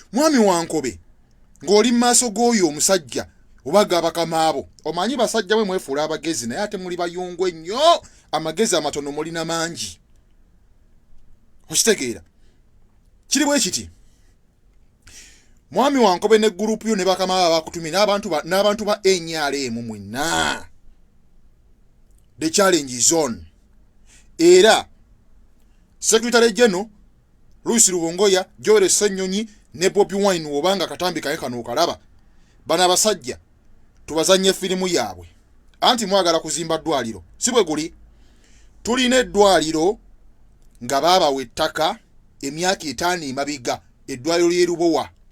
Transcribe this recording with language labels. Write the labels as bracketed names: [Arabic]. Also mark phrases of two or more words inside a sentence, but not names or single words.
[Ganda] Mwami Wankobe, ng'oli mu maaso g'oyo omusajja, oba ga bakama abo, omanyi basajja mwe mwefuula abagezi, naye ate muli bayungu ennyo, amagezi amatono mulina mangi. Okitegeera? Kiri bwe kiti. Mwami Wankobe ne gurupu yo ne bakama abo abakutumye, n'abantu ba, n'abantu ba N R M mwenna. [English] The challenge is on. [Ganda] Era, Secretary General, Luis Rubongoya, Joel Ssenyonyi, ne Bobi Wine, wobanga katambi kaye kano okalaba. Bano abasajja, tubazanye firimu yaabwe. Anti mwagala kuzimba ddwaliro. Si bwe guli. Tulina eddwaliro nga baabawa ettaka emyaka etaano emabega, eddwaliro ly'e Lubowa.